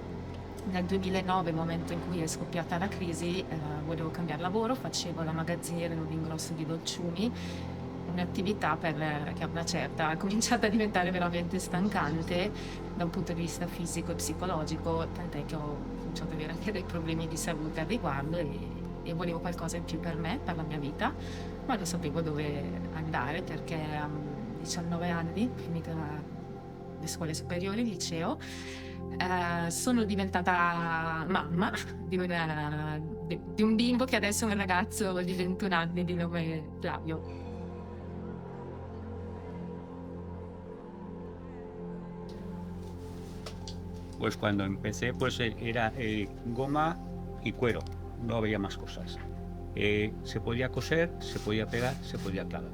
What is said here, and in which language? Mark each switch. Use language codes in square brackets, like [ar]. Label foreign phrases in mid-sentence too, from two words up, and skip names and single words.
[it] Nel 2009, momento in cui è scoppiata la crisi, volevo cambiare lavoro, facevo la magazziniera in un ingrosso di dolciumi, un'attività che a una certa ha cominciato a diventare veramente stancante da un punto di vista fisico e psicologico, tant'è che ho cominciato ad avere anche dei problemi di salute al riguardo e volevo qualcosa in più per me, per la mia vita, ma non sapevo dove andare perché a 19 anni, finita le scuole superiori, il liceo. Sono diventata mamma di un bimbo che adesso è un ragazzo di 21 anni di nome Flavio. [es] Pues cuando empecé, pues era goma y cuero, no había más cosas. Se podía coser, se podía pegar, se podía clavar.